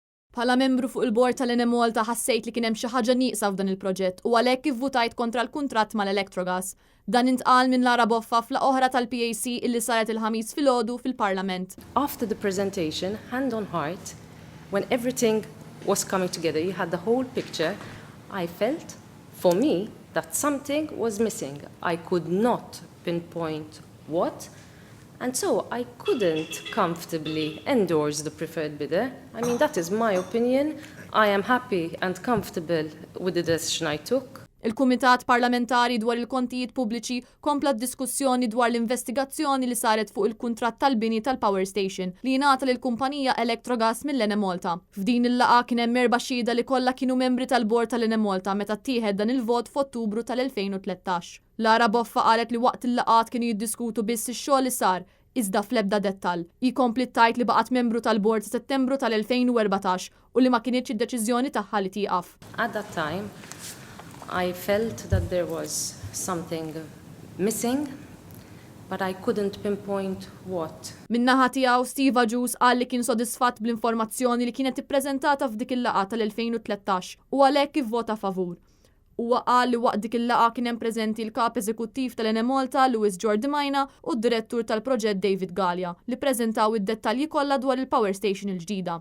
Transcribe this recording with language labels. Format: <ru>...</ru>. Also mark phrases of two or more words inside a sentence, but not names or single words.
<mt>Bħala membru fuq il-bord tal-Ene Malta ħassejt li kien hemm xi ħaġa nieqsa f'dan il-proġett u għalhekk ivvutajt kontra l-kuntratt mal-Electrogas. Dan intqal minn Lara Boffa fl oħra tal-PAC illi saret il-ħamis filgħodu fil-Parlament.</mt> <en>After the presentation, hand on heart, when everything was coming together, you had the whole picture, I felt, for me, that something was missing. I could not pinpoint what. And so I couldn't comfortably endorse the preferred bidder. I mean, that is my opinion. I am happy and comfortable with the decision I took.</en> <mt>Il-Kumitat Parlamentari dwar il-Kontijiet Pubbliċi kompla diskussjoni dwar l-investigazzjoni li saret fuq il-kuntratt tal-bini tal-Power Station li jingħata lill-kumpanija Electrogas mill-Ene Malta. F'din il-laqgħa kien hemm 4 xhieda li kollha kienu membri tal-bord tal-Ene Malta meta ttieħed dan il-vot f'Ottubru tal-2013. Lara Boffa qalet li waqt il-laqgħat kienu jiddiskutu biss ix-xogħol li sar, iżda fl-ebda dettall. Jikompli tajt li baqgħet membru tal-bord sa Settembru tal-2014 u li ma kienitx id-deċiżjoni tagħha li tieqaf.</mt> <en>At that time, I felt that there was something missing, but I couldn't pinpoint what.</en> <mt>Min-naħa tiegħu Steve Agius qal li kien sodisfatt bl-informazzjoni li kienet ippreżentata f'dik il-laqgħa tal-2013 u għalhekk ivvota favur. Huwa qal li waqt dik il-laqgħa kien hemm preżenti l-kap eżekuttiv tal-Ene Malta Louis Jordi Majna u d-direttur tal-proġett David Gallia li ppreżentaw id-dettalji kollha dwar il-Power Station il-ġdida.</mt>